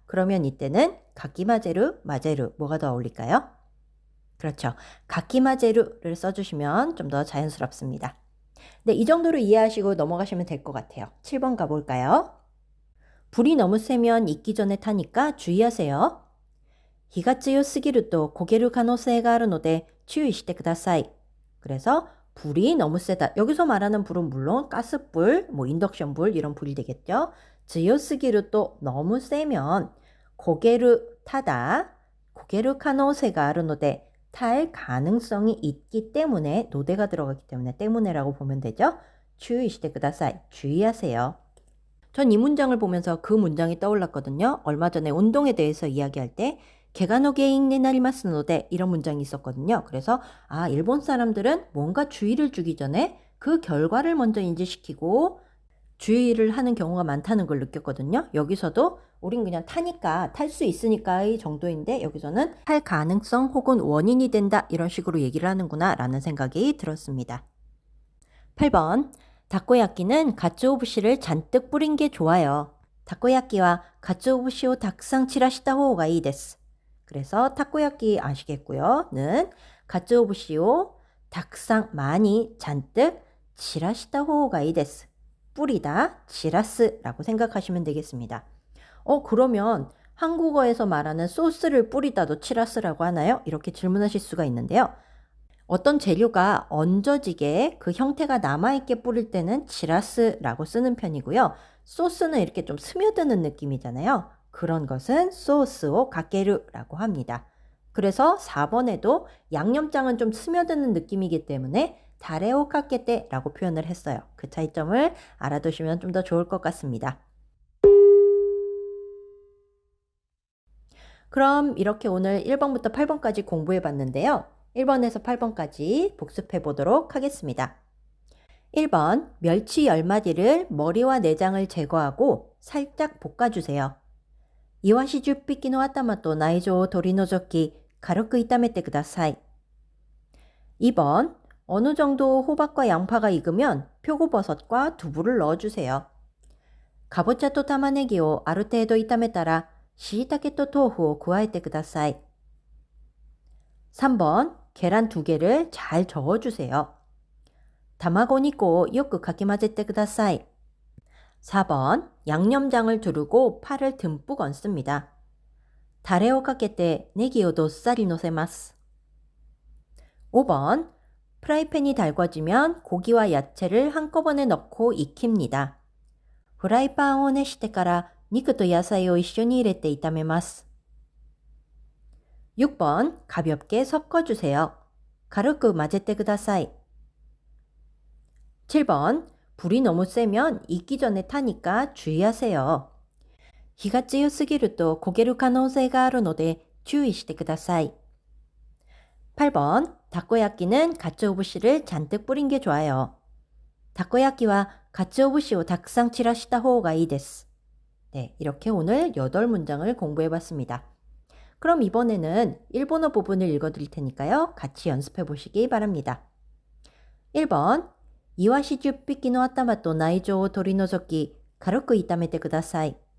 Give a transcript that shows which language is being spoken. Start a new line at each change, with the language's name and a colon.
Korean: 그러면 이때는 가키마제루, 마제루 뭐가 더 어울릴까요? 그렇죠. 가키마제루를 써주시면 좀 더 자연스럽습니다. 네, 이 정도로 이해하시고 넘어가시면 될 것 같아요. 7번 가볼까요? 불이 너무 세면 익기 전에 타니까 주의하세요.
Japanese: 火が強すぎると焦げる可能性があるので注意してください.
Korean: 그래서 불이 너무 세다. 여기서 말하는 불은 물론 가스불, 뭐 인덕션불 이런 불이 되겠죠.
Japanese: 強すぎると
Korean: 너무 세면
Japanese: 焦げる
Korean: 타다,
Japanese: 焦げる可能性があるので
Korean: 탈 가능성이 있기 때문에 노대가 들어가기 때문에라고 보면 되죠.
Japanese: 注意してください.
Korean: 주의하세요. 전 이 문장을 보면서 그 문장이 떠올랐거든요. 얼마 전에 운동에 대해서 이야기할 때 개가の
Japanese: 原因になりますので
Korean: 이런 문장이 있었거든요. 그래서 일본 사람들은 뭔가 주의를 주기 전에 그 결과를 먼저 인지시키고 주의를 하는 경우가 많다는 걸 느꼈거든요. 여기서도 우린 그냥 타니까 탈 수 있으니까의 정도인데 여기서는 탈 가능성 혹은 원인이 된다 이런 식으로 얘기를 하는구나 라는 생각이 들었습니다. 8번 다코야끼는 가츠오부시를 잔뜩 뿌린 게 좋아요.
Japanese: 다코야끼와 가츠오부시を たくさん 散らした方がいいです.
Korean: 그래서 타코야끼 아시겠고요. 는 가츠오부시오 닭상 많이 잔뜩 지라시다 호가 이데스. 뿌리다 지라스라고 생각하시면 되겠습니다. 그러면 한국어에서 말하는 소스를 뿌리다도 치라스라고 하나요? 이렇게 질문하실 수가 있는데요. 어떤 재료가 얹어지게 그 형태가 남아있게 뿌릴 때는 지라스라고 쓰는 편이고요. 소스는 이렇게 좀 스며드는 느낌이잖아요. 그런 것은 소스오 가케루라고 합니다. 그래서 4번에도 양념장은 좀 스며드는 느낌이기 때문에 다레오 카케테라고 표현을 했어요. 그 차이점을 알아두시면 좀 더 좋을 것 같습니다. 그럼 이렇게 오늘 1번부터 8번까지 공부해 봤는데요. 1번에서 8번까지 복습해 보도록 하겠습니다. 1번 멸치 10마디를 머리와 내장을 제거하고 살짝 볶아주세요.
Japanese: イワシ10匹の頭と内臓を取り除き、軽く炒めてください.
Korean: 2번, 어느 정도 호박과 양파가 익으면 표고버섯과 두부를 넣어주세요.
Japanese: かぼちゃと玉ねぎをある程度炒めたら、しいたけと豆腐を加えてください.
Korean: 3번, 계란 2개를 잘 저어주세요.
Japanese: 卵2個をよくかき混ぜてください.
Korean: 4번, 양념장을 두르고 파를 듬뿍 얹습니다. 다레오 가게때 네기오 도사리 노세마스. 5번, 프라이팬이 달궈지면 고기와 야채를 한꺼번에 넣고 익힙니다.
Japanese: 프라이팬を熱してから肉と野菜を一緒に入れて炒めます.
Korean: 6번, 가볍게 섞어주세요.
Japanese: 軽く混ぜてください.
Korean: 7번, 불이 너무 세면 익기 전에 타니까 주의하세요.
Japanese: 火が強すぎると焦げる可能性があるので注意してください.
Korean: 8번, 다코야끼는 가츠오부시를 잔뜩 뿌린 게 좋아요.
Japanese: 다코야끼와 가츠오부시を たくさん 散らした方がいいです.
Korean: 네, 이렇게 오늘 8문장을 공부해 봤습니다. 그럼 이번에는 일본어 부분을 읽어드릴 테니까요. 같이 연습해 보시기 바랍니다.
Japanese: 1번, イワシ10匹の頭と内臓を取り除き、軽く炒めてください.